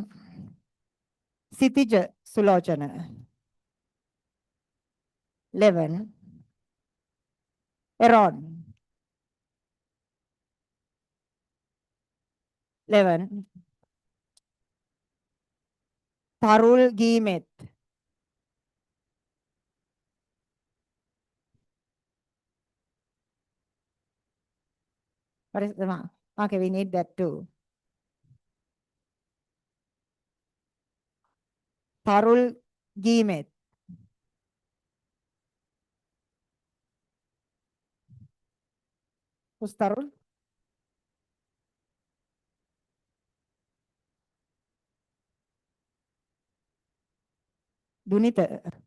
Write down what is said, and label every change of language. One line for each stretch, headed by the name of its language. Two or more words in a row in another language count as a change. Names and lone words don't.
English: Sitija Sulochana. 11. Eron. 11. Tarul Gimet. What is the mark? Okay, we need that too. Tarul Gimet. Who's Tarul? Dunita.